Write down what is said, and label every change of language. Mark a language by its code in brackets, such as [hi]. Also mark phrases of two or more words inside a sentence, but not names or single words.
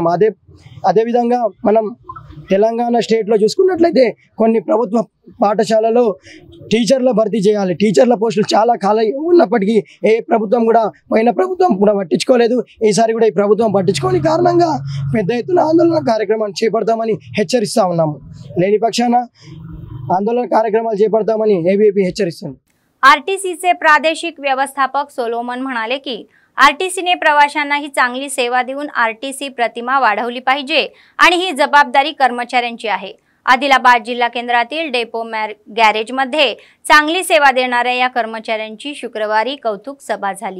[te] అదేవిధంగా మనం తెలంగాణ స్టేట్లో చూసుకున్నట్లయితే కొన్ని ప్రభుత్వ పాఠశాలలో టీచర్ల భర్తీ చేయాలి। టీచర్ల పోస్టులు చాలా ఖాళీ ఉన్నప్పటికీ ఏ ప్రభుత్వం కూడా, పోయిన ప్రభుత్వం కూడా పట్టించుకోలేదు। ఈసారి కూడా ఈ ప్రభుత్వం పట్టించుకోని కారణంగా పెద్ద ఎత్తున ఆందోళన కార్యక్రమాన్ని చేపడతామని హెచ్చరిస్తా ఉన్నాము। లేని పక్షాన [mr] आंदोलन कार्यक्रमाला [te] చేపడతామని ఏబీవీపీ హెచ్చరిస్తుంది। [mr] आरटीसीचे प्रादेशिक व्यवस्थापक सोलोमन म्हणाले की आरटीसीने प्रवाशांना ही चांगली सेवा देऊन आरटीसी प्रतिमा वाढवली पाहिजे आणि ही जबाबदारी कर्मचाऱ्यांची आहे। आदिलाबाद जिल्हा केंद्रातील डेपो गॅरेजमध्ये चांगली सेवा देणाऱ्या या कर्मचाऱ्यांची शुक्रवारी कौतुक सभा झाली।